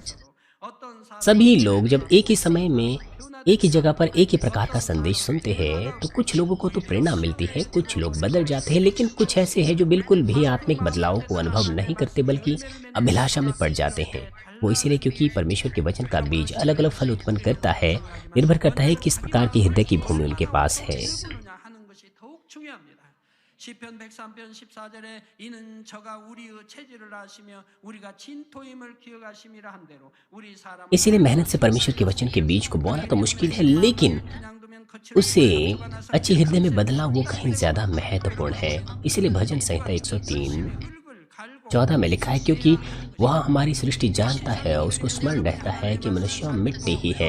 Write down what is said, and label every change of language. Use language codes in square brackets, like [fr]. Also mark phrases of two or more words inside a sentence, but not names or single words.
[hi] सभी लोग जब एक ही समय में एक ही जगह पर एक ही प्रकार का संदेश सुनते हैं तो कुछ लोगों को तो प्रेरणा मिलती है, कुछ लोग बदल जाते हैं, लेकिन कुछ ऐसे हैं जो बिल्कुल भी आत्मिक बदलाव को अनुभव नहीं करते, बल्कि अभिलाषा में पड़ जाते हैं। वो इसीलिए क्योंकि परमेश्वर के वचन का बीज अलग अलग फल उत्पन्न करता है, निर्भर करता है किस प्रकार की हृदय की भूमि उनके पास है। [ko] 시편 103편 14절에 이는 저가 우리의 체질을 아시며 우리가 진토임을 기억하심이라 한 대로 우리 사람। [hi] इसीलिए मेहनत से परमेश्वर के वचन के बीज को बोना तो मुश्किल है, लेकिन उसे अच्छे हृदय में बदलना वो कहीं ज्यादा महत्वपूर्ण है। इसीलिए भजन संहिता 103:14 में लिखा है, क्योंकि वह हमारी सृष्टि जानता है और उसको स्मरण रहता है कि मनुष्य मिट्टी ही है।